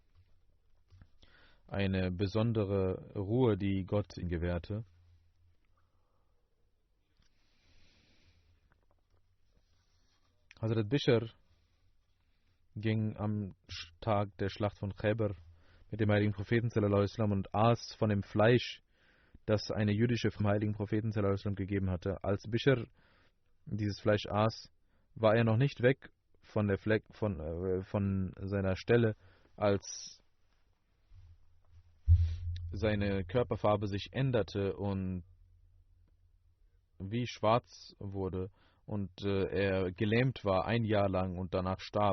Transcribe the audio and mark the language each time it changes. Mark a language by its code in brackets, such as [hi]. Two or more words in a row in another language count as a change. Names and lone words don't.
[de] Eine besondere Ruhe, die Gott ihm gewährte. Hazrat Bishr ging am Tag der Schlacht von Khaybar mit dem heiligen Propheten [ar] صلى الله عليه وسلم [de] und aß von dem Fleisch, das eine jüdische vom heiligen Propheten [ar] صلى الله عليه وسلم [de] gegeben hatte. Als Bishr dieses Fleisch aß, war er noch nicht weg von seiner Stelle, als seine Körperfarbe sich änderte und wie schwarz wurde und er gelähmt war 1 Jahr lang und danach starb.